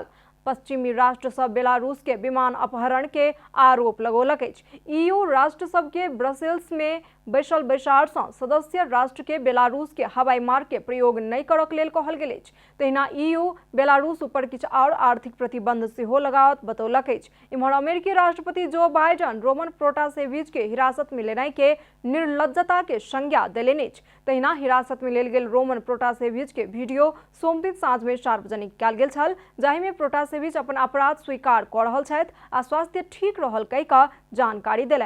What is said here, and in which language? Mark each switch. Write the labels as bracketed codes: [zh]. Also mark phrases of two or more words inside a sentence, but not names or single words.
[mai] पश्चिमी राष्ट्र सब बेलारूस के विमान अपहरण के आरोप लगौलक अछि। ईयू राष्ट्र सब के ब्रसेल्स में बैसल बैसार से सदस्य राष्ट्र के बेलारूस के हवाई मार्ग के प्रयोग नहीं करक लेल कहल गेल अछि। तहिना ईयू बेलारूस ऊपर किछु और आर्थिक प्रतिबंध सेहो लगावत बतौलक अछि। इम्हर अमेरिकी राष्ट्रपति जो बाइडन रोमन प्रोटासेविच के हिरासत में लेनाइ के निर्लज्जता के संज्ञा देलनि अछि। तहिना हिरासत में लेल गेल रोमन प्रोटासेविच के वीडियो सोम दिन साँझ में सार्वजनिक कयल गेल छल, जाहि में प्रोटासेविच अपन अपराध स्वीकार कऽ रहल छथि आ स्वास्थ्य ठीक रहल कहि कऽ जानकारी देलनि।